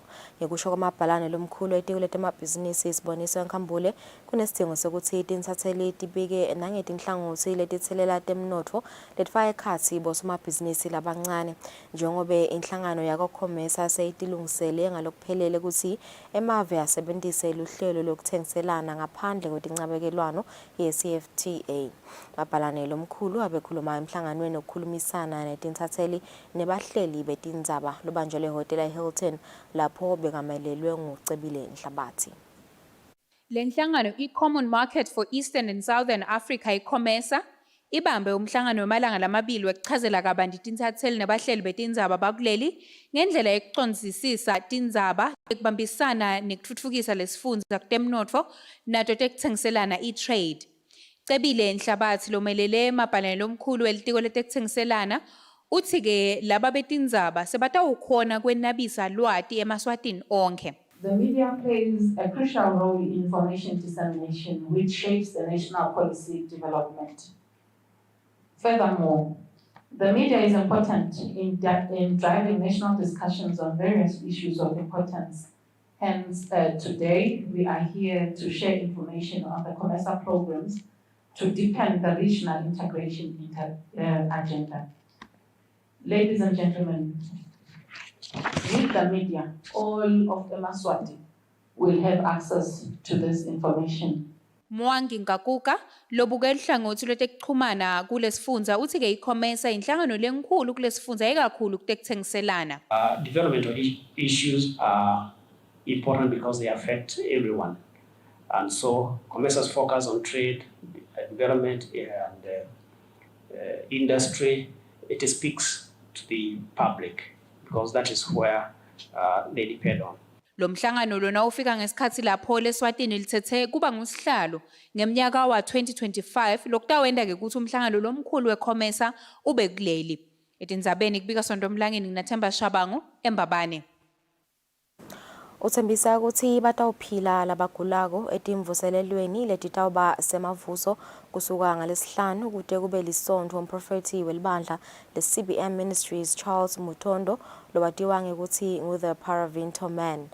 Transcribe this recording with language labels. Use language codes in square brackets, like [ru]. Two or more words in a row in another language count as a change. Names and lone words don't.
[ss] Ngekusho kwamabhalane lomkhulu etiko letemabhizinisi Siboniso Nkhambule kunesidzingo sekuthi tinsatheli tibike nangetinhlangothi letithelela temnotfo letifaka ekhatsi bosomabhizinisi labancane njengobe inhlangano yakoCommerce seyitilungisele ngalokuphelele ukuthi emave asebentise luhlelo lokuthengiselana ngaphandle kwetincabekelwano ye-CFTA. Mabhalane lomkhulu abekhuluma emhlanganweni okukhulumisana netinsatheli nebahleli betindzaba lobanjelwe ehhotela Hilton lapho bekamelelwe nguCebile Nhlabathi. Le nhlangano i-Common Market for Eastern and Southern Africa i-COMESA ibambe umhlangano wemalanga lamabili wekuchazela kabanti tinsatheli nebahleli betindzaba bakuleli ngendlela yekucondzisisa tindzaba ekubambisana nekutfutfukisa lesifundza kutemnotfo nato tekutsengiselana i-trade. Cebile Nhlabathi lomelele mabhalane lomkhulu welitiko letekutsengiselana uthi-ke laba betindzaba sebatawukhona kwenabisa lwati emaswatini onke. [en] The media plays a crucial role in information dissemination, which shapes the national policy development. Furthermore, the media is important in driving national discussions on various issues of importance. Hence, today we are here to share information on the COMESA programs to deepen the regional integration agenda. Ladies and gentlemen, with the media, all of eMaswati will have access to this information. [ss] Mwangi Ngakuka lobuka elihlangothi lwetekuchumana kulesifundza uthi-ke i-COMESA inhlangano lenkulu kulesifundza ikakhulu kutekutsengiselana. [en] Developmental issues are important because they affect everyone. And so COMESA's focus on trade, development and industry, it speaks to the public because that is where they depend on. [ss] Lo mhlangano lona ufika ngesikhathi lapho leSwatini lithethe kuba ngusihlalo ngeminyaka wa-2025 lokutawenda-ke ukuthi umhlangano lomkhulu weCOMESA ube kuleli. Etindzabeni kubika Sondomlangeni nginaThemba Shabangu eMbabane. Uthembisa ukuthi batawuphila labagulako etimvuselelweni letitawuba semavuso kusuka ngalesihlanu kude kube lisonto umprofeti welibandla le-CBM Ministries Charles Mutondo lobatiwa ngekuthi ngu-the Paravinto Man.